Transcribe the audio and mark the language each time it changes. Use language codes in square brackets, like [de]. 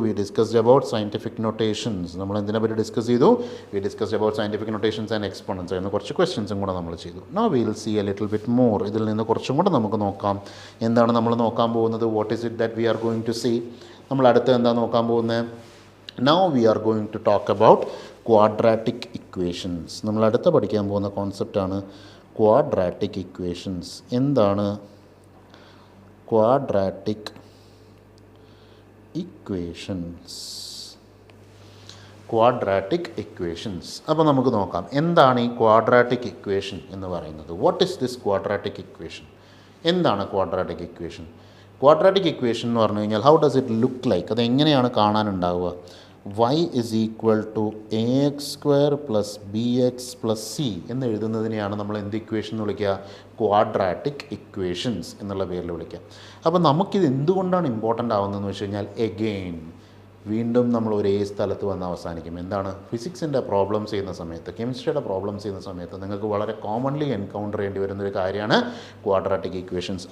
[en] We discussed about scientific notations. [ml] നമ്മൾ എന്തിനെ പറ്റി ഡിസ്കസ് ചെയ്തു? [en] We discussed about scientific notations and exponents ആയിരുന്നു. [ml] കുറച്ച് ക്വസ്റ്റ്യൻസും കൂടെ നമ്മൾ ചെയ്തു. [en] Now we will see a little bit more. [ml] ഇതിൽ നിന്ന് കുറച്ചും കൂടെ നമുക്ക് നോക്കാം. എന്താണ് നമ്മൾ നോക്കാൻ പോകുന്നത്? [en] What is it that we are going to see? [ml] നമ്മൾ അടുത്ത് എന്താ നോക്കാൻ പോകുന്നത്? [en] Now we are going to talk about quadratic equations. [ml] നമ്മൾ അടുത്ത പഠിക്കാൻ പോകുന്ന കോൺസെപ്റ്റാണ് ക്വാഡ്രാറ്റിക് ഇക്വേഷൻസ്. എന്താണ് ക്വാഡ്രാറ്റിക് ഇക്വേഷൻസ്? Quadratic equations. അപ്പോൾ നമുക്ക് നോക്കാം എന്താണ് ഈ ക്വാഡ്രാറ്റിക് ഇക്വേഷൻ എന്ന് പറയുന്നത്. [en] What is this quadratic equation? [ml] എന്താണ് ക്വാഡ്രാറ്റിക് ഇക്വേഷൻ? ക്വാഡ്രാറ്റിക് ഇക്വേഷൻ എന്ന് പറഞ്ഞു കഴിഞ്ഞാൽ [en] How does it look like? [ml] അത് എങ്ങനെയാണ് കാണാനുണ്ടാവുക? [en] y is equal to ax square plus bx plus c [ml] എന്ന് എഴുതുന്നതിനെയാണ് നമ്മൾ എന്ത് ഇക്വേഷൻ എന്ന് വിളിക്കുക? ക്വാഡ്രാറ്റിക് ഇക്വേഷൻസ് എന്നുള്ള പേരിൽ വിളിക്കുക. അപ്പോൾ നമുക്കിത് എന്തുകൊണ്ടാണ് ഇമ്പോർട്ടൻ്റ് ആവുന്നതെന്ന് വെച്ച് കഴിഞ്ഞാൽ എഗെയിൻ വീണ്ടും നമ്മൾ ഒരേ സ്ഥലത്ത് വന്ന് അവസാനിക്കും. എന്താണ്? ഫിസിക്സിൻ്റെ പ്രോബ്ലംസ് ചെയ്യുന്ന സമയത്ത്, കെമിസ്ട്രിയുടെ പ്രോബ്ലംസ് ചെയ്യുന്ന സമയത്ത് നിങ്ങൾക്ക് വളരെ കോമൺലി എൻകൗണ്ടർ ചെയ്യേണ്ടി വരുന്നൊരു കാര്യമാണ് ക്വാഡ്രാറ്റിക് ഇക്വേഷൻസ്.